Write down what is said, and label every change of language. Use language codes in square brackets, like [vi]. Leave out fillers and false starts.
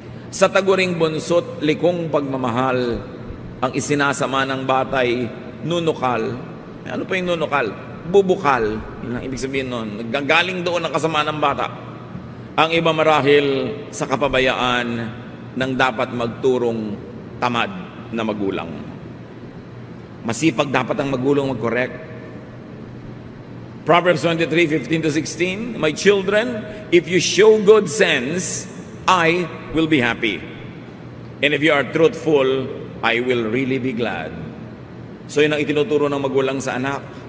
[tl] Sa taguring bunsot, likong pagmamahal, ang isinasama ng batay, nunukal. Ano pa yung nunukal? Bubukal. Yun ang ibig sabihin nun. Nagagaling doon ang kasama ng bata. Ang iba marahil sa kapabayaan ng dapat magturong tamad na magulang. Masipag dapat ang magulang mag-correct. [en] Proverbs 23:15-16, my children, if you show good sense, I will be happy. And if you are truthful, I will really be glad. [tl] So yun ang itinuturo ng magulang sa anak.